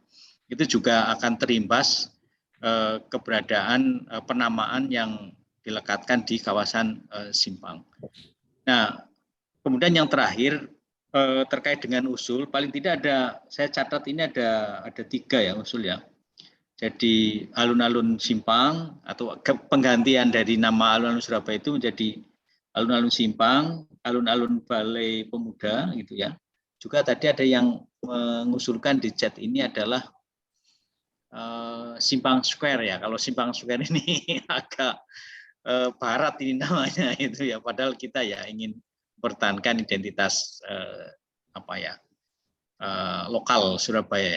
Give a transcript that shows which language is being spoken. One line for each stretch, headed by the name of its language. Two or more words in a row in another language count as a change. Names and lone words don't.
Indonesian: Itu juga akan terimbas keberadaan penamaan yang dilekatkan di kawasan Simpang. Nah, kemudian yang terakhir terkait dengan usul, paling tidak ada, saya catat ini ada 3 ya usul ya. Jadi alun-alun Simpang atau penggantian dari nama alun-alun Surabaya itu menjadi alun-alun Simpang, alun-alun Balai Pemuda gitu ya. Juga tadi ada yang mengusulkan di chat ini adalah Simpang Square ya. Kalau Simpang Square ini agak barat ini namanya itu ya. Padahal kita ya ingin mempertahankan identitas lokal Surabaya ya.